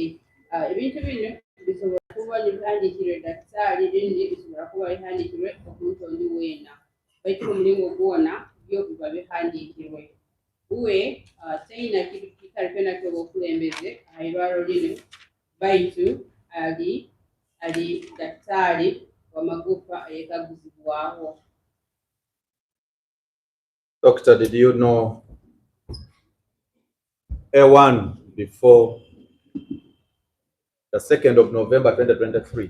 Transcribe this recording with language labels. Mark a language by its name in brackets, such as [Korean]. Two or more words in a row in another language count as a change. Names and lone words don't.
[Tooro] Ebintu bino bisobola kuba nibihandiikirwe dakisaali bindi bisobola kuba bihandiikirwe omuntu ondi weena baitu omulingo gwona byo biba bihandiikirwe. Uwe taina kintu kikali kyona kyoba okulembeze aha irwaro lino baitu ali dakisaali w'amagufa ayekaguzibwaho. [English] Doctor, did you know A1 before the 2nd of November 2023?